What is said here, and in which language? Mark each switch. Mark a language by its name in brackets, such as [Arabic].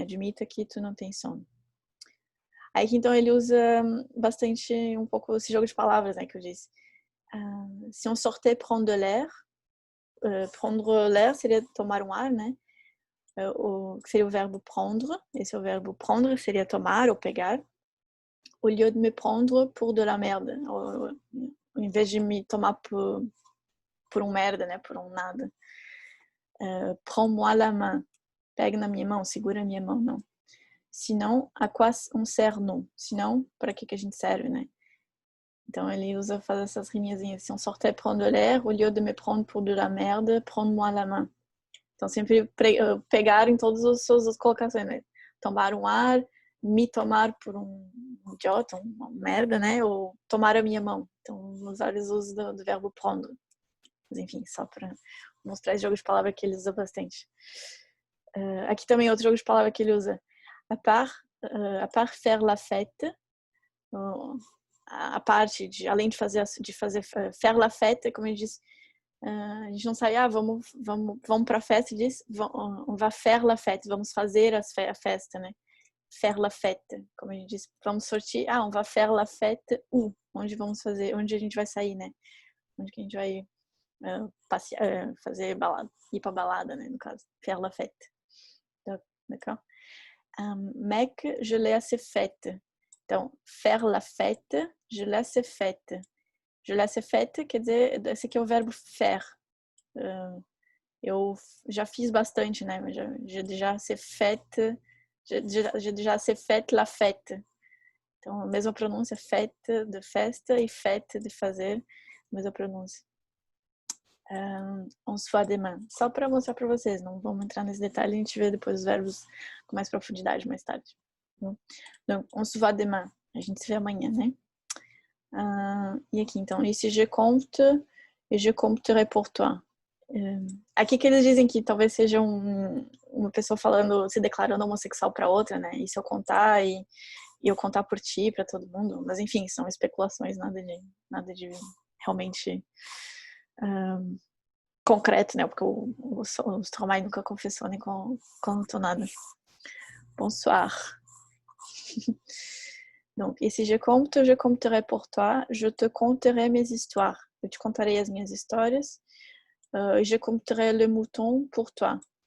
[Portuguese] Admita que tu não tens sono. Aí que então ele usa bastante um pouco esse jogo de palavras, né, que eu disse. [French] Se on sortait prendre l'air, prendre l'air [Portuguese] seria tomar um ar, né? Seria o verbo prendre. Esse é o verbo prendre, seria tomar ou pegar. [French] Au lieu de me prendre pour de la merde. [Portuguese] Ao invés de me tomar por um merda, né? Por um nada. [French] Prends-moi la main. [Portuguese] Pega na minha mão, segura a minha mão, não. [French] Sinon, à quoi on sert non? [Portuguese] Sinon, para que a gente serve, né? Então ele faz essas riminhas. [French] Si on sortait prendre l'air, au lieu de me prendre pour de la merde, prends-moi la main. [Portuguese] Então sempre pegar em todas as suas colocações, né? Tomar um ar, me tomar por um idiota, uma merda, né? Ou tomar a minha mão. Então os vários usos do verbo prendre. Mas enfim, só para mostrar esse jogo de palavra que ele usa bastante. Aqui também outro jogo de palavra que ele usa. [French] À part faire la fête, [Portuguese] a parte de, além de fazer [French] faire la fête, [Portuguese] como ele diz, a gente não sai, vamos para a festa, ele diz, [French] on va faire la fête, [Portuguese] vamos fazer a festa, né? Faire la fête, como a gente diz, vamos sortir, [French] on va faire la fête, [Portuguese] onde vamos fazer, onde a gente vai sair, né? Onde que a gente vai passear, fazer balada, ir para balada, né? No caso, [French] faire la fête, d'accord? Mec, je l'ai assez faite. Então, faire la fête, je l'ai assez faite. Je l'ai assez faite [Portuguese] quer dizer, esse aqui é o verbo faire. Eu já fiz bastante, né? [French] J'ai déjà assez faite, j'ai déjà assez faite la fête. [Portuguese] Então, a mesma pronúncia, fête de festa e fête de fazer, a mesma pronúncia. [French] On se voit demain. [Portuguese] Só para mostrar para vocês, não vamos entrar nesse detalhe, a gente vê depois os verbos com mais profundidade mais tarde. [French] Donc, on se voit demain. [Portuguese] A gente se vê amanhã, né? E aqui, então, [French] ici je compte et je compterai pour toi. [Portuguese] Aqui que eles dizem que talvez seja uma pessoa falando, se declarando homossexual para outra, né? E se eu contar e eu contar por ti, para todo mundo. Mas enfim, são especulações, nada de realmente concreto, né? Porque o Stromae nunca confessou nem contou nada. Bonsoir. [French] Donc, ici je compterai pour toi, je te conterai mes histoires. [Portuguese] Eu te contarei as minhas histórias. [French] Je compterai le mouton pour toi.